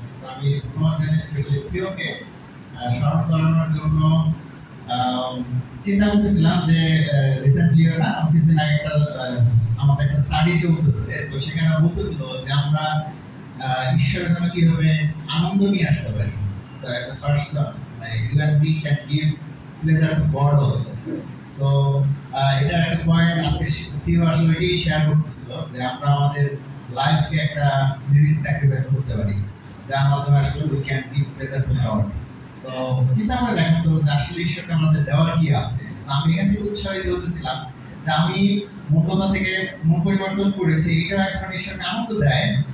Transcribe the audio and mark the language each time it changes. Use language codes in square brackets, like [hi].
[bn] আমি ধন্যবাদ জানাই স্পেশালি প্রিয়কে স্মরণ করানোর জন্য। চিন্তা করতেছিলাম যে রিসেন্টলি না কিছুদিন আগে আমাদের একটা স্টাডি চলতেছে, তো সেখানে বলতেছিল যে আমরা ঈশ্বরের জন্য কিভাবে আনন্দ নিয়ে আসতে পারি। [en] So as a person, even we can give pleasure to God also. [bn] So এটা একটা পয়েন্ট আজকে থিও আসলে এটাই শেয়ার করতেছিল যে আমরা আমাদের লাইফকে একটা লিভিং স্যাক্রিফাইস করতে পারি, যার মাধ্যমে আসলে [en] we can give pleasure to God. [bn] So চিন্তা করে দেখেন তো আসলে ঈশ্বরকে আমাদের দেওয়ার কি আছে। আমি এখান থেকে উৎসাহিত হতেছিলাম যে আমি মূর্খতা থেকে মন পরিবর্তন করেছি, এটা এখন ঈশ্বরকে আনন্দ দেয়।